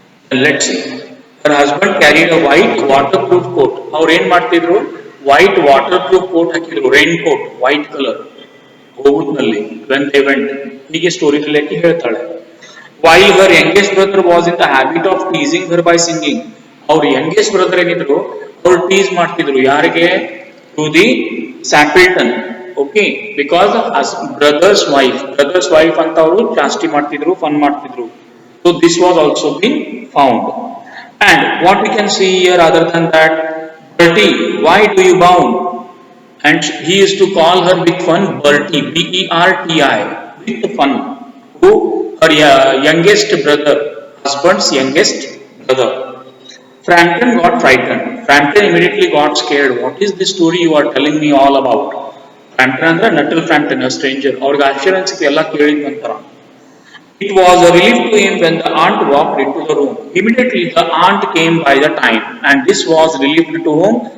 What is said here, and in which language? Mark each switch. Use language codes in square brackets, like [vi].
[en] Let's see. Her husband carried a white waterproof coat. [kn] ಅವ್ರು ಏನ್ ಮಾಡ್ತಿದ್ರು? [en] White waterproof coat [kn] ಹಾಕಿದ್ರು, rain coat, white colour. ಹೋಗುದ್ನಲ್ಲಿ [en] when they went, [kn] ಹೀಗೆ story Lekhi ಹೇಳ್ತಾಳೆ. [en] While her youngest brother was in the habit of teasing her by singing. [kn] ಅವ್ರ [en] youngest brother [kn] ಏನಿದ್ರು, ಅವ್ರು tease ಮಾಡ್ತಿದ್ರು ಯಾರಿಗೆ? [en] To the Sapilton. Okay, because brother's wife [kn] ಅಂತ ಅವರು ಜಾಸ್ತಿ ಮಾಡ್ತಿದ್ರು, ಫನ್ ಮಾಡ್ತಿದ್ರು. [en] So this was also been found. And what we can see here other than that, Bertie, why do you bound? And he used to call her with fun Bertie, Berti, with fun. Who? Her youngest brother, husband's youngest brother. Frampton got frightened. Frampton immediately got scared. What is this story you are telling me all about? Frampton ಅಂದ್ರೆ Nuttall Frampton, a stranger. [kn] ಅವ್ರಿಗೆ ಆಶ್ಚರ್ಯ ಅನ್ಸುತ್ತೆ ಎಲ್ಲ ಕೇಳಿದ ನಂತರ. [en] It was a relief to him when the aunt walked into the room. Immediately the aunt came by the time, and this was relieved to whom?